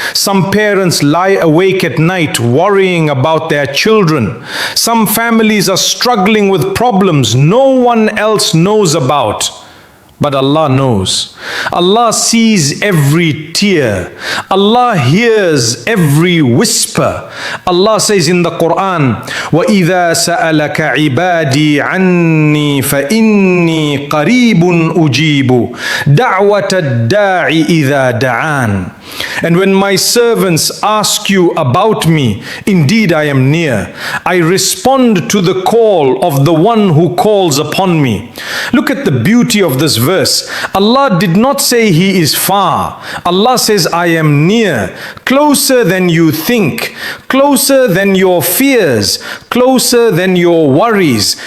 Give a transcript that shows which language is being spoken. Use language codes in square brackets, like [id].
[en] Some parents lie awake at night worrying about their children. Some families are struggling with problems no one else knows about. But Allah knows. Allah sees every tear. Allah hears every whisper. Allah says in the Quran, [ar] وَإِذَا سَأَلَكَ عِبَادِي عَنِّي فَإِنِّي قَرِيبٌ أُجِيبُ دَعْوَةَ الدَّاعِ إِذَا دَعَانِ. [en] And when my servants ask you about me, indeed I am near. I respond to the call of the one who calls upon me. Look at the beauty of this verse. Allah did not say He is far. Allah says, I am near, closer than you think, closer than your fears, closer than your worries.